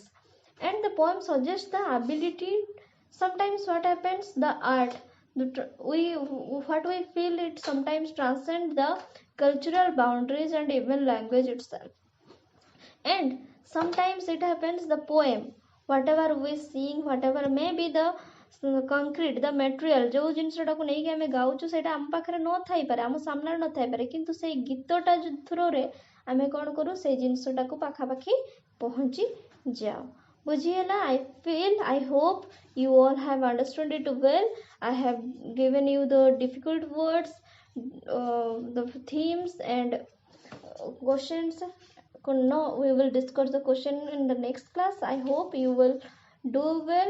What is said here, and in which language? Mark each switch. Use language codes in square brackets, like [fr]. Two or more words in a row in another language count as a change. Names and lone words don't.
[en] And the poem suggests the ability, sometimes what happens, the art, what we feel, it sometimes transcends the cultural boundaries and even language itself. And sometimes it happens, the poem, whatever we sing, whatever may be the concrete, the material, [or] ଯେଉଁ ଜିନିଷଟାକୁ ନେଇକି ଆମେ ଗାଉଛୁ ସେଇଟା ଆମ ପାଖରେ ନଥାଇପାରେ, ଆମ ସାମ୍ନାରେ ନଥାଇପାରେ, କିନ୍ତୁ ସେଇ ଗୀତଟା ଥ୍ରୋରେ ଆମେ କ'ଣ କରୁ, ସେଇ ଜିନିଷଟାକୁ ପାଖାପାଖି ପହଞ୍ଚି ଯାଉ. ବୁଝିହେଲା? [en] I hope you all have understood it well. I have given you the difficult words, the themes and questions. No, we will discuss the question in the next class. I hope you will do well.